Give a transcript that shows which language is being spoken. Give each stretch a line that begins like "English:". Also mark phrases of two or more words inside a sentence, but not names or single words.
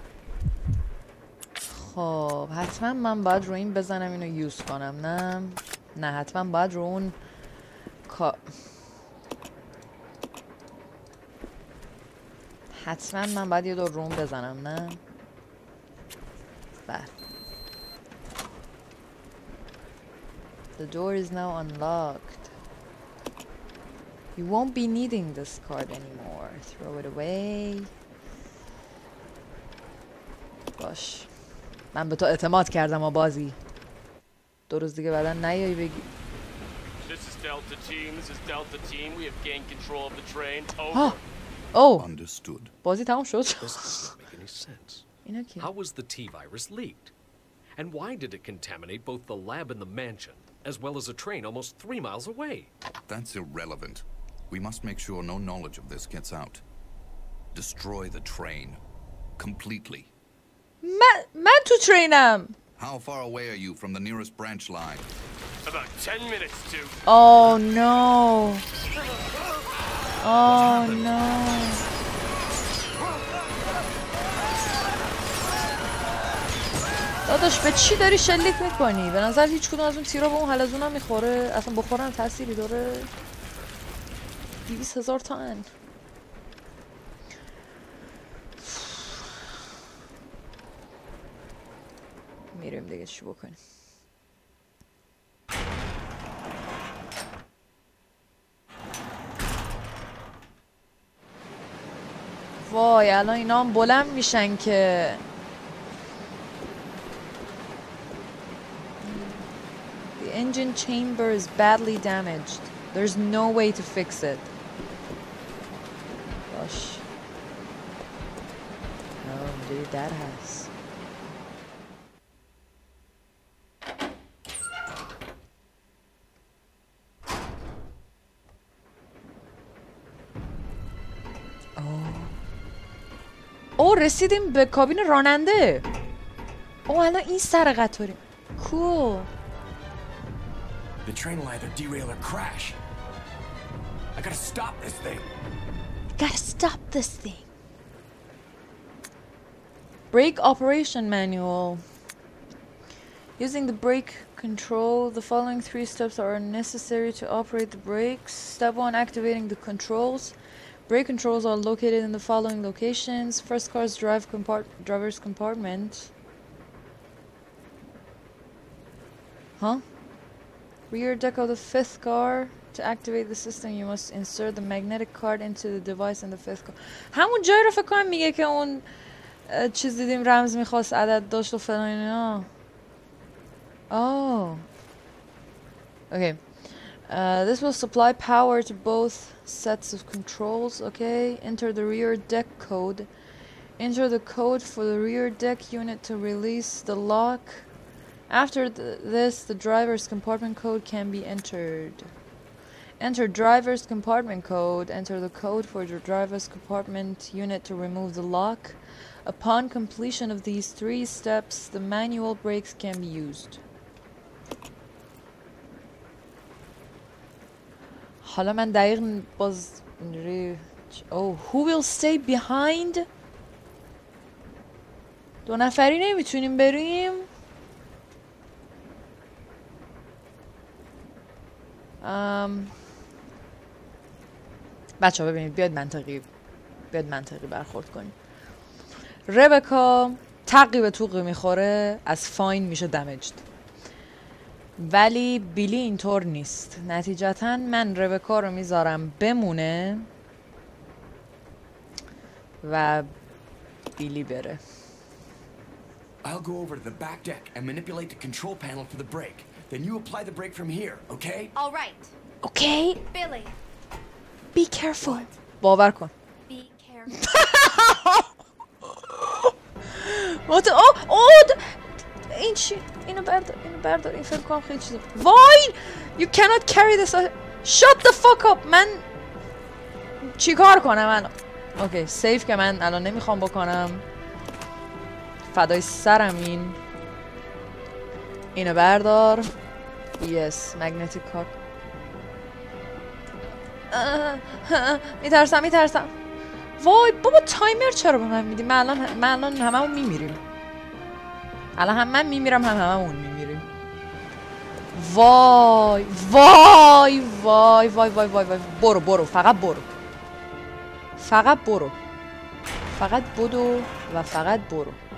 Persian: خب حتما من باید رو این بزنم اینو یوز کنم. نه حتما باید رو اون حتما من باید یه دور رو اون بزنم. نه بله.
English: The door is now unlocked. You won't be needing this card anymore. Throw it away.
Persian: باش. من به تو اعتماد کردم بازی. 2 روز دیگه بعدا نیایی بگی.
English: This is Delta Team. This is Delta Team. We have gained control of the train.
Persian: ها.
English: Over. Oh. Understood.
Persian: بازی تمام شد.
English: This does not make any sense.
Persian: اینا کیه؟
English: How was the T-virus leaked? And why did it contaminate both the lab and the mansion, as well as a train almost 3 miles away? That's irrelevant. We must make sure no knowledge of this gets out. Destroy the train. Completely.
Persian: من تو ترینم.
English: How far away are you from the nearest branch line? About 10 minutes to. Oh no. Oh no.
Persian: داداش به چی داری شلیک میکنی؟ به نظر هیچ کدوم از اون تیرا به اون حلزون هم میخوره؟ اصلا بخورن تأثیری داره؟ 200,000 تومن. میریم دیگه چی بکنیم؟ وای الان اینا هم بلند میشن که
English: The engine chamber is badly damaged. There's no way to fix it. باش. Oh dude, that has.
Persian: او رسیدیم به کابین راننده. او الان این سر قطاریم.
English: Cool. The train will either derail or crash. I gotta stop this thing. Gotta stop this thing. Brake operation manual. Using the brake control, the following 3 steps are necessary to operate the brakes. Step 1, activating the controls. Brake controls are located in the following locations. First car's driver's compartment. Huh? Rear deck of the 5th car. To activate the system, you must insert the magnetic card into the device in the 5th car.
Persian: همون جایی رو فکر کنم میگه که اون چیز دیدیم رمز میخواست عدد داشت و فلان اینا.
English: Oh. Okay. This will supply power to both sets of controls. Okay. Enter the rear deck code. Enter the code for the rear deck unit to release the lock. After this, the driver's compartment code can be entered. Enter driver's compartment code. Enter the code for the driver's compartment unit to remove the lock. Upon completion of these 3 steps, the manual brakes can be used.
Persian: حالا من دقیق باز
English: Oh, who will stay behind?
Persian: 2 نفری نمیتونیم بریم؟ بچه ها ببینید بیاید منطقی برخورد کنیم. ربکا تقی به توقی میخوره از فاین میشه دمجد، ولی بیلی اینطور نیست. نتیجتا من ربکا رو میذارم بمونه و بیلی بره.
English: I'll go over to the back deck and manipulate the control panel for the brake. Then you apply the brake from here, okay? All right. Okay. Billy, Be careful.
Persian: باور کن.
English: be careful.
Persian: این چی؟ اینو بردار این فکر کنم خیلی چیزه. وای!
English: You cannot carry this. Shut the fuck up.
Persian: من چی کار کنم الان؟
English: okay safe
Persian: که من الان نمیخوام بکنم. فدای سرم اینو بردار.
English: Yes, magnetic card.
Persian: میترسم. وای بابا تایمر چرا به من میدی؟ من الان هممون میمیریم. الان هم من میمیرم هم هممون میمیریم. وای برو فقط بدو و فقط برو.